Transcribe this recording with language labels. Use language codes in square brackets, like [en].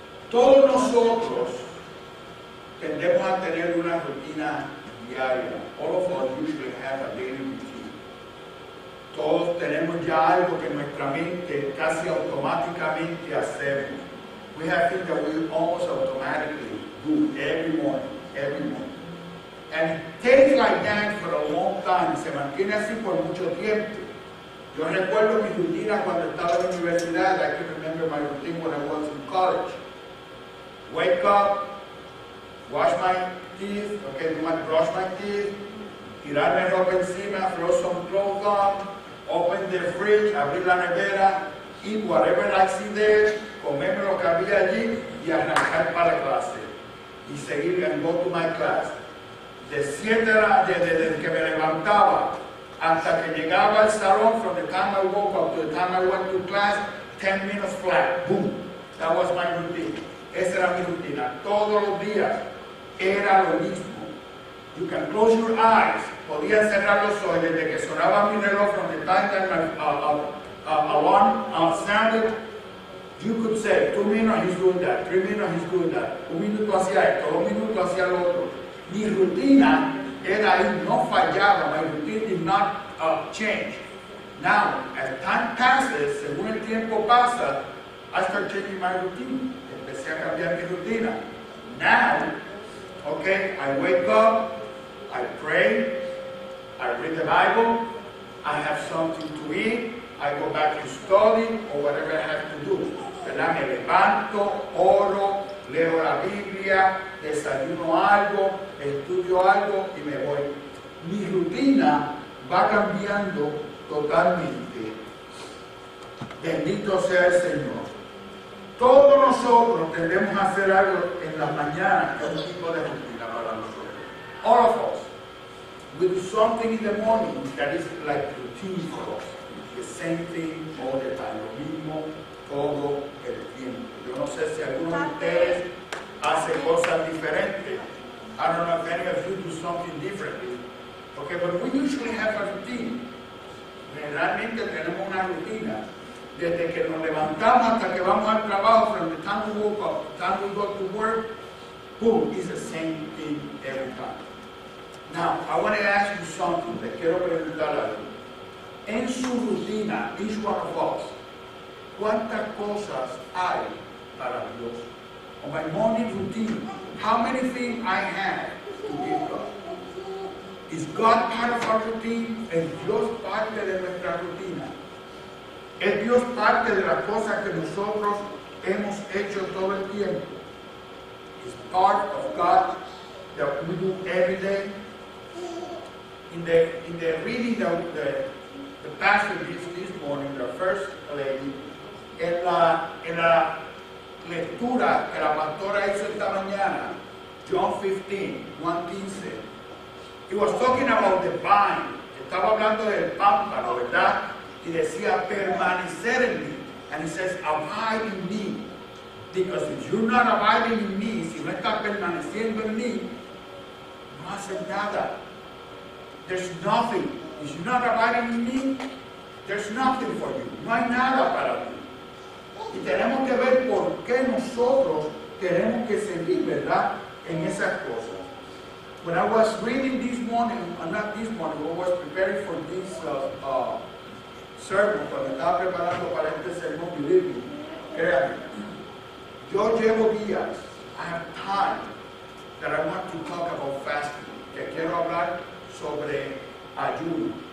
[es] Todos nosotros tendemos a tener una rutina diaria. [en] All of us usually have a daily routine. [es] Todos tenemos ya algo que en nuestra mente casi automáticamente hacemos. [en] We have things that we almost automatically do every morning. And it takes like that for a long time. [es] Se mantiene así por mucho tiempo. Yo recuerdo mi rutina cuando estaba en la universidad. [en] I can remember my routine when I was in college. Wake up, wash my teeth, brush my teeth, [es] tirarme ropa encima, [en] throw some clothes on, open the fridge, [es] abrir la nevera, [en] eat whatever I see there, [es] comerme lo que había allí y arrancar para la clase. Y seguir [en] and go to my class. [es] Desde que me levantaba hasta que llegaba al salón, [en] from the time I woke up to the time I went to class, 10 minutes flat, boom. That was my routine. [es] Esa era mi rutina. Todos los días era lo mismo. [en] You can close your eyes. [es] Podían cerrar los ojos desde que sonaba mi reloj, [en] from the time that my alarm sounded. You could say, 2 minutes he's doing that, 3 minutes he's doing that. [es] 1 minuto hacía esto, 2 minutos hacía lo otro. Mi rutina era ahí, no fallaba. [en] My routine did not change. Now, as time passes, [es] según el tiempo pasa, [en] I start changing my routine. [es] Empecé a cambiar mi rutina. [en] Now, I wake up, I pray, I read the Bible, I have something to eat, I go back to study or whatever I have to do. [es] ¿Verdad? Me levanto, oro, leo la Biblia, desayuno algo, estudio algo y me voy. Mi rutina va cambiando totalmente. Bendito sea el Señor. Todos nosotros tendemos a hacer algo en las mañanas, que es un tipo de rutina para nosotros. [en] All of us. We do something in the morning that is like routine for us. The same thing all the time. [es] Lo mismo todo el tiempo. Yo no sé si algunos de ustedes hacen cosas diferentes. [en] I don't know if any of you do something differently. Okay, but we usually have a routine. [es] Generalmente tenemos una rutina. Desde que nos levantamos hasta que vamos al trabajo, [en] from the time we woke up, the time we go to work, boom, it's the same thing every time. Now, I want to ask you something. [es] Les quiero preguntar algo. En su rutina, [en] each one of us, [es] ¿cuántas cosas hay para Dios? [en] On my morning routine, how many things I have to give God? Is God part of our routine? [es] ¿Es Dios parte de nuestra rutina? ¿Es Dios parte de las cosas que nosotros hemos hecho todo el tiempo? [en] Is part of God that we do every day? In the reading the passage this morning, the first lady, [es] en la lectura que la pastora hizo esta mañana, [en] John 15, 1:15, he was talking about the vine. [es] Estaba hablando del pámpano, ¿verdad? Y decía, permanecer en mí. [en] And he says, abide in me. Because if you're not abiding in me, [es] si no estás permaneciendo en mí, no haces nada. [en] There's nothing. If you're not abiding in me, there's nothing for you. [es] No hay nada para ti. Y tenemos que ver por qué nosotros tenemos que seguir, ¿verdad?, en esas cosas. [en] When I was reading this morning, not this morning, I was preparing for this sermon, [es] cuando estaba preparando para este sermón, [en] believe me, [es] créanme, yo llevo días, [en] I have time that I want to talk about fasting, [es] que quiero hablar sobre ayuno.